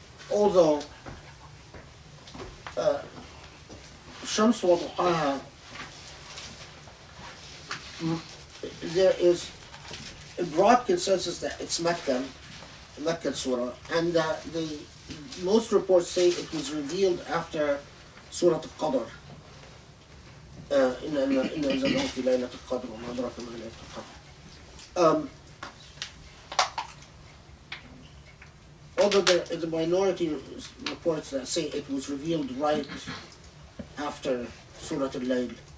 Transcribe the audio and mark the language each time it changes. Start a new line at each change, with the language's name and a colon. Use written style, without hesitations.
English: Although Shams wa Duhaha, there is a broad consensus that it's Meccan Surah, and that the most reports say it was revealed after Surah Al-Qadr.
Arabic: إن أنزلناه في ليلة القدر وما أدراك ما ليلة القدر.
English: Although there is a minority reports that say it was revealed right after Surah Al-Layl.